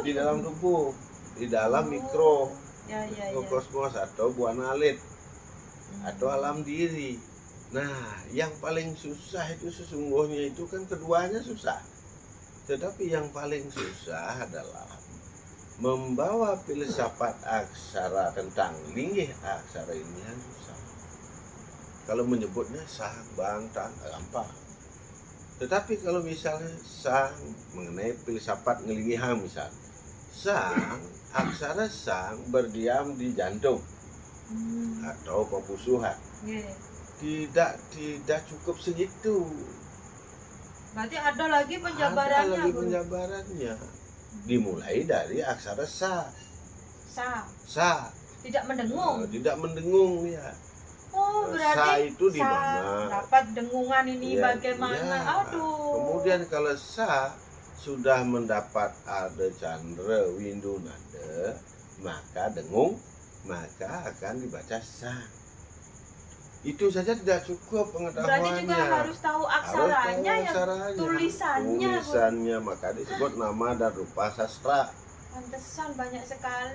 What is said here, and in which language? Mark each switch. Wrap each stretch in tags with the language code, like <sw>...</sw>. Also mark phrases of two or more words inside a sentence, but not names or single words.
<id>di dalam tubuh, di dalam mikrokosmos atau buana alit atau alam diri. Nah, yang paling susah itu sesungguhnya itu kan keduanya susah. Tetapi yang paling susah adalah membawa filsafat aksara tentang linggih aksara ini yang susah. Kalau menyebutnya sang, bang, tang, gampang. Tetapi kalau misalnya sang mengenai filsafat ngelinggihan misalnya, sang, aksara sang berdiam di jantung atau pepusuhan. Tidak cukup segitu. Berarti ada lagi penjabarannya. Ada lagi penjabarannya. Dimulai dari aksara sa. Sa. Tidak mendengung. Tidak mendengung ya. Oh, berarti sa itu di mana? Dapat dengungan ini ya, bagaimana? Ya. Aduh. Kemudian kalau sa sudah mendapat arda candra windu nada, maka dengung, maka akan dibaca sa. Itu saja tidak cukup pengetahuannya. Berarti juga harus tahu aksaranya, tulisannya, maka disebut nama dan rupa sastra. Pantesan banyak sekali.</id>